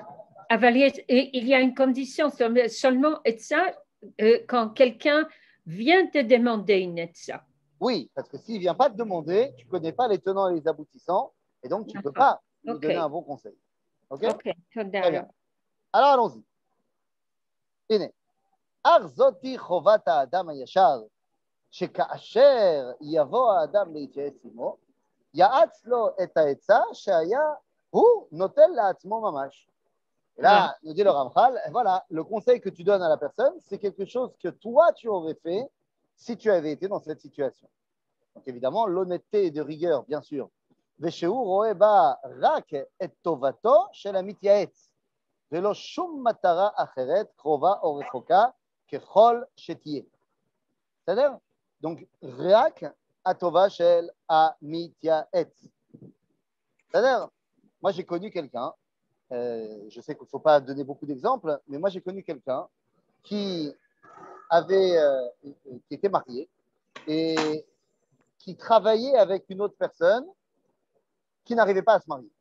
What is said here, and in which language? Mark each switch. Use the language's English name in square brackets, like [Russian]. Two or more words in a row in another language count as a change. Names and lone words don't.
[French] Il y a une condition, seulement etza, quand quelqu'un vient te demander une etza. Oui, parce que s'il ne vient pas te demander, tu ne connais pas les tenants et les aboutissants, et donc tu ne peux pas lui donner un bon conseil. OK? Très bien. Alors allons-y. Hine. [Hebrew] ארזותי חובת האדם הישר, שכאשר יבוא האדם להתייעץ עמו, יעץ לו את העצה שהיה הוא נוטל לעצמו ממש. [French] Et là, nous dit le Ramchal, voilà, le conseil que tu donnes à la personne, c'est quelque chose que toi, tu aurais fait si tu avais été dans cette situation. Donc évidemment, l'honnêteté et de rigueur, bien sûr. [Hebrew] ושהוא רואה בה רק את טובתו של המתייעץ, ולא שום מטרה אחרת קרובה או רחוקה ככל שתהיה. בסדר? Donc, רק הטובה של המתייעץ. [French] C'est-à-dire, moi j'ai connu quelqu'un, je sais qu'il ne faut pas donner beaucoup d'exemples, mais moi j'ai connu quelqu'un qui était marié et qui travaillait avec une autre personne qui n'arrivaient pas à se marier.